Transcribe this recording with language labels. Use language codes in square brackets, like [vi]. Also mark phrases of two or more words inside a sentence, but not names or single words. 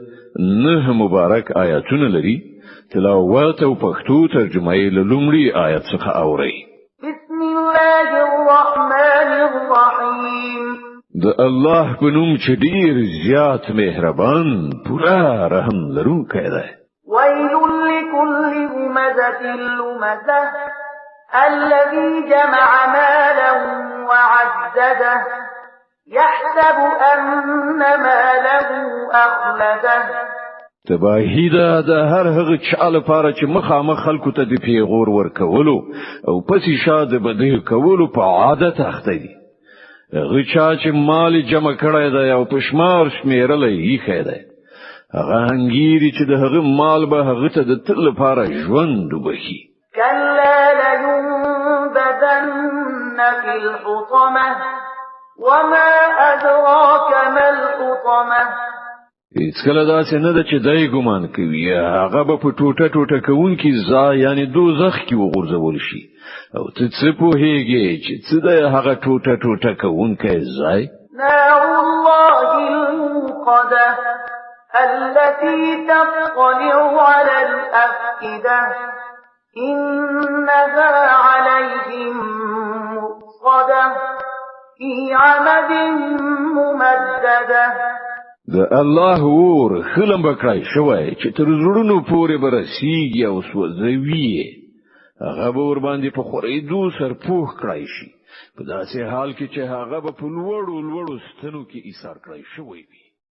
[ps] 9 مبارک آیاتونه لري. تلاوت او پښتو ترجمه یې له لومړي آیت څخه اوري. [ar] بسم الله الرحمن الرحیم. [ps] د الله په نوم چې ډیر زیات مهربان پورا رحم لرونکی دی. [ar] ويل لكل همزة لمزة الذي جمع مالا وعدده يحسب أن ماله أخلده. [ps] تباهی ده د هر هغه چا لپاره چې مخامخ خلکو ته د پیغور ورکولو او پسې شاده بده کولو په عادت اخته دي. هغه چا چې مال جمع کړی دی او پښمار شمیرلې یې خیره هغه انګيري چې د هغه مال به هغه ته د تل لپاره ژوند وبخي. [ar] كلا لينبذن في الحطمة وما أدراك ما الحطمة. [ps] هیڅ کله داسې نه ده چې دای ګمان کوي هغه به په ټوټه ټوټه کوونکی ځای یعنی دوزخ کې وغورځول شي. او ته څه پوهیږي چې څه ده هغه ټوټه ټوټه کوونکی ځای؟ [ar] نار الله الموقدة التي تطلع على الأفئدة إنها عليهم مؤصدة في عمد ممددة. [ps] د الله ور خلم بکړای شوی چې تر زړونو پورې برسیږي او سوځوي. هغه به ور باندې په خورېدو سرپوښ کړای شي په داسې حال کې چې هغه به په لوړو ستنو کې ایثار کړای شوی وي.